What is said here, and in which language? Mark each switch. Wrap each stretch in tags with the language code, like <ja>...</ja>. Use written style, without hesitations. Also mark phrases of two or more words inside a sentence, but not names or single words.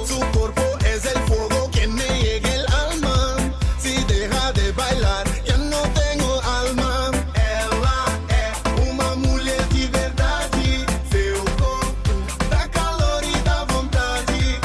<es>Su cuerpo es el fuego que me llega el alma. Si deja de bailar, ya no tengo alma.</es> <pt>Ela é uma mulher de verdade, seu corpo dá calor e dá vontade.</pt>